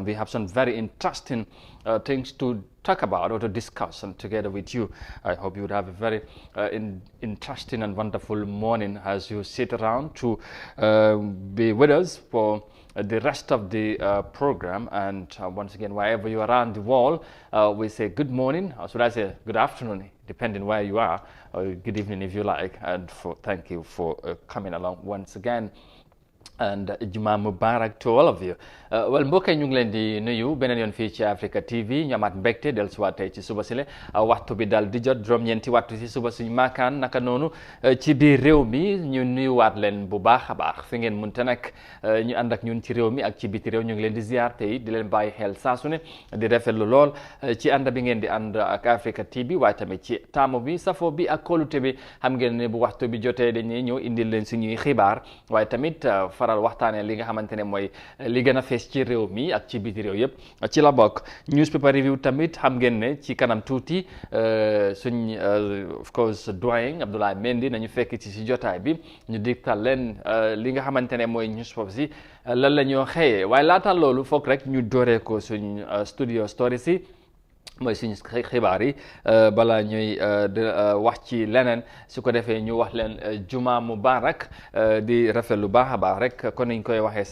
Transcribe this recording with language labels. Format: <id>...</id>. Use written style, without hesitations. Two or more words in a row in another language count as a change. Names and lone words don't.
<en>We have some very interesting things to talk about or to discuss, and together with you, I hope you would have a very interesting and wonderful morning as you sit around to be with us for the rest of the program. And once again, wherever you are around the world, we say good morning, or should I say good afternoon, depending where you are, or good evening if you like, and thank you for coming along once again. And</en> <ar>جمعة مبارك</ar> <en>to all of you. Well,</en> <wo>mbokk ñu ngi leen di nuyu beneen yoon fii ci Africa TV ñu amaat mbégte dellusiwaat tey ci suba sile waxtu bi dal di jot juróom-ñeenti waxtu ci suba suñu maakaan naka noonu ci biir réew mi ñu nuyuwaat leen bu baax a baax fi ngeen mënte nag ñu ànd ak ñun ci réew mi ak ci biti réew ñu ngi leen di ziar tey di leen bàyyi xel saa su ne di rafetlu lool ci ànd bi ngeen di ànd ak Africa TV waaye tamit ci taamu bi safo bi ak kóolute bi xam ngeen ne bu waxtu bi jotee dañuy ñëw indil leen suñuy xibaar waaye tamit faral waxtaanee li nga xamante ne mooy li gën a fees ci réew mi ak ci biti réew yëpp ci la bokk</wo> <en>newspaper review</en> <wo>tamit xam ngeen ne ci kanam tuuti suñ</wo> <en>of course</en> <wo>doyen Abdoulaye Mendy nañu fekk ci si jotaay bi ñu digtal leen li nga xamante ne mooy newspaper si lan la ñoo xëyee waaye laata loolu foog rek ñu dooree ko suñ</wo> <en>studio story</en> <wo>si mooy suñu xibaar yi balaa ñuy wax ci leneen su ko defee ñu wax leen</wo> <ar>جمعة مبارك</ar> <wo>di rafet lu baax a baax rek kon niñ koy waxee</wo>